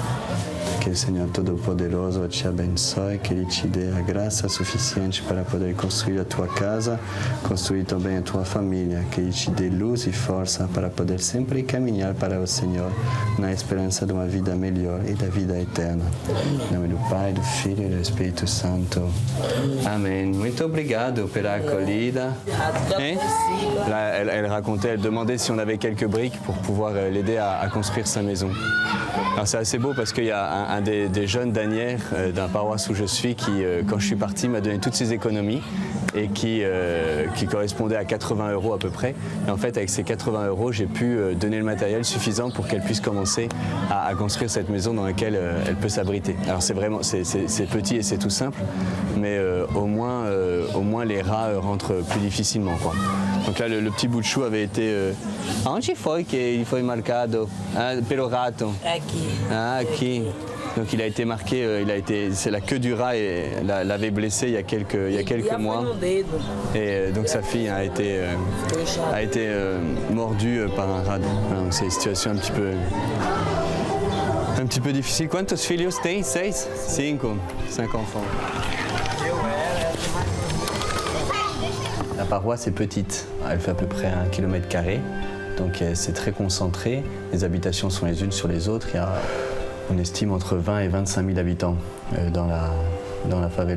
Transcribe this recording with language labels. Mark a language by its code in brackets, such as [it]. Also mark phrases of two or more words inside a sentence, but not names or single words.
[pt] Que o Senhor Todo-Poderoso te abençoe, que Ele te dê a graça suficiente para poder construir a tua casa, construir também a tua família, que Ele te dê luz e força para poder sempre caminhar para o Senhor na esperança de uma vida melhor e da vida eterna. Em nome do Pai, do Filho e do Espírito Santo. Amém. Muito obrigado pela acolhida. [fr] Hein? Là, elle racontait, elle demandait si on avait quelques briques pour pouvoir l'aider à construire sa maison. Alors c'est assez beau parce qu'il y a un des jeunes d'Anières, d'un paroisse où je suis, qui, quand je suis parti, m'a donné toutes ses économies et qui correspondait à 80 € à peu près. Et en fait, avec ces 80 €, j'ai pu donner le matériel suffisant pour qu'elle puisse commencer à construire cette maison dans laquelle elle peut s'abriter. Alors c'est vraiment, c'est petit et c'est tout simple, mais au moins les rats rentrent plus difficilement, quoi. Donc là, le petit bout de chou avait été... [pt] Onde foi que il foi marcado? Pelo rato. Aqui. Ah, aqui. [fr] Donc il a été marqué, c'est la queue du rat et l'avait blessé il y a quelques mois. Et donc sa fille a été mordue par un rat. Donc c'est une situation un petit peu difficile. [pt] Quantos filhos tem? 6? 5 enfants. [fr] La paroisse est petite, elle fait à peu près 1 km², donc c'est très concentré. Les habitations sont les unes sur les autres. On estime entre 20 et 25 000 habitants dans la favela.